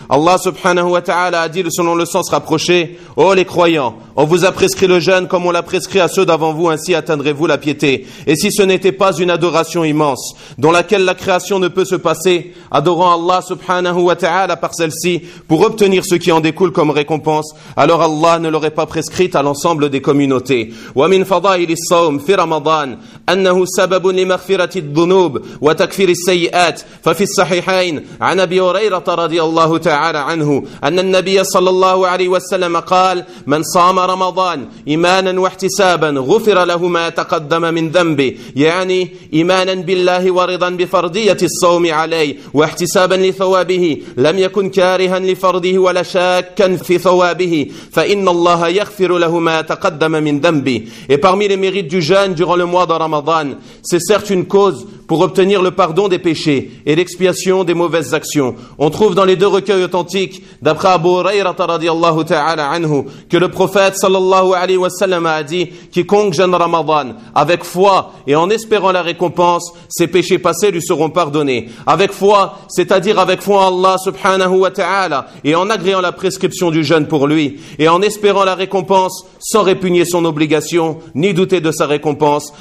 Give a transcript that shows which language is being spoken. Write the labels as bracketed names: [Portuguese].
[French] Allah subhanahu wa ta'ala a dit selon le sens rapproché, « Oh les croyants, on vous a prescrit le jeûne comme on l'a prescrit à ceux d'avant vous, ainsi atteindrez-vous la piété. Et si ce n'était pas une adoration immense, dans laquelle la création ne peut se passer, adorant Allah subhanahu wa ta'ala par celle-ci, pour obtenir ce qui en découle comme récompense, alors Allah ne l'aurait pas prescrite à l'ensemble des communautés. [Arabic] وَمِنْ فَضَائِلِ الصَّوْمِ فِي رَمَضَانِ أَنَّهُ سَبَبٌ لِمَغْفِرَةِ الذُّنُوبِ وَتَكْفِيرِ السَّيِّئَاتِ فَفِي الصَّحِيحَيْنِ عَنْ أَبِي هُرَيْرَةَ رَضِيَ اللَّهُ تَعَالَى عَنْهُ أَنَّ النَّبِيَّ صَلَّى اللَّهُ عَلَيْهِ وَسَلَّمَ قَالَ مَنْ صَامَ رَمَضَانَ إِيمَانًا وَاحْتِسَابًا غُفِرَ لَهُ مَا تَقَدَّمَ مِنْ ذَنْبِهِ يَعْنِي إِيمَانًا بِاللَّهِ وَرِضًا بِفَرْضِيَّةِ الصَّوْمِ عَلَيْهِ وَاحْتِسَابًا لِثَوَابِهِ لَمْ يَكُنْ كَارِهًا لفرضه ولا شاكا في ثوابه فإن الله يغفر له ما تقدم من ذنبه. [French] Et parmi les mérites du jeûne durant le mois de Ramadan, c'est certes une cause pour obtenir le pardon des péchés et l'expiation des mauvaises actions. On trouve dans les deux recueils authentiques, d'après Abu Hurayrata radiallahu ta'ala anhu, que le prophète sallallahu alayhi wa sallam a dit « Quiconque jeûne Ramadan avec foi et en espérant la récompense, ses péchés passés lui seront pardonnés. » Avec foi, c'est-à-dire avec foi en Allah subhanahu wa ta'ala et en agréant la prescription du jeûne pour lui et en espérant la récompense sans répugner son obligation ni douter de sa récompense.